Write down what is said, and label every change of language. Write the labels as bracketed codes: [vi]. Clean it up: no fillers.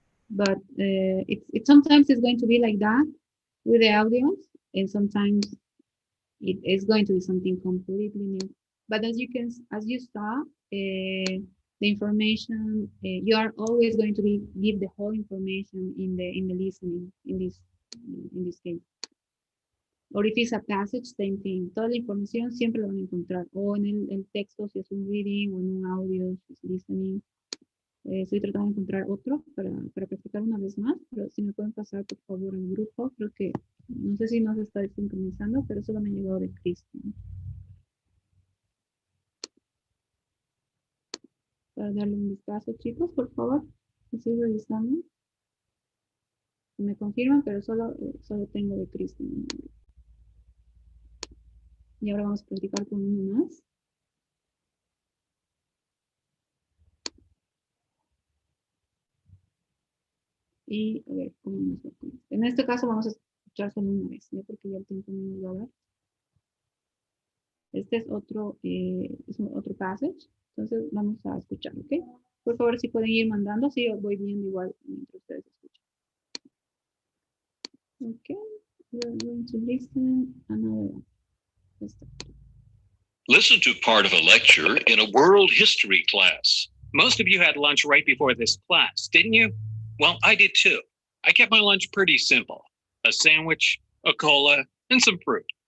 [en] But it sometimes it's going to be like that with the audios, and sometimes it is going to be something completely new. But as you saw, the information, you are always going to give the whole information in the listening in this case. Or if it's a passage, same thing. [es] Toda la información siempre la van a encontrar, o en el texto si es un reading, o en un audio si es listening. Estoy tratando de encontrar otro para practicar una vez más, pero si me pueden pasar por favor al grupo. Creo que, no sé si nos está sincronizando, pero solo me ha llegado de Cristian. Para darle un vistazo, chicos, por favor. Estoy revisando. Me confirman, pero solo tengo de Cristian. Y ahora vamos a practicar con uno más. Y a ver cómo nos va con esto. En este caso vamos a escuchar solo una vez, ¿ya? Porque ya el tiempo no nos va a dar. Este es otro passage. Entonces vamos a escuchar, ¿ok? Por favor, si pueden ir mandando, sí, os voy viendo igual mientras ustedes escuchan. [en] Ok, we're going to listen another one. Listen to part of a lecture in a world history class. Most of you had lunch right before this class, didn't you? Well, I did too. I kept my lunch pretty simple. A sandwich, a cola, and some fruit.